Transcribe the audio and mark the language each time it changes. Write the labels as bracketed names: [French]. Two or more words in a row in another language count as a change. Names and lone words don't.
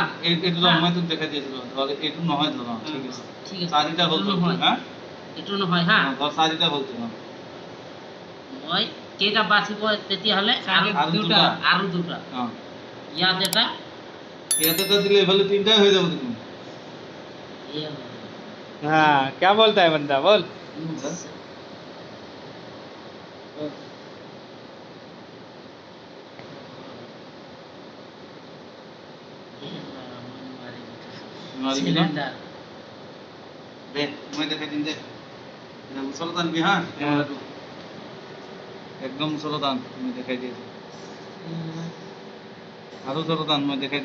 [Assamese] এইটো মই তোক দেখাই দিছিলো ধৰ এইটো নহয় ধৰ ঠিক আছে ঠিক আছে চাৰিটা হ'ল এইটো তোৰ, নহয় হা এইটো নহয় হা ধৰ চাৰিটা হ'ল তোৰ, মই কেইটা বাচিব তেতিয়াহ'লে আৰু দুটা আৰু দুটা অ ইয়াত এটা ইয়াতে তো দিলে এইফালে তিনটাই হৈ যাব দেখোন এয়া [Hindi] हाँ क्या बोलता है बंदा बोल [Assamese] নোৱাৰিবি ন? সিলিন্ডার দে মই দেখাই দিম দে এটা ওচৰত আনবি হা কেমেৰাটো একদম ওচৰত আন মই দেখাই দি আছো আৰু ওচৰত আন মই দেখাই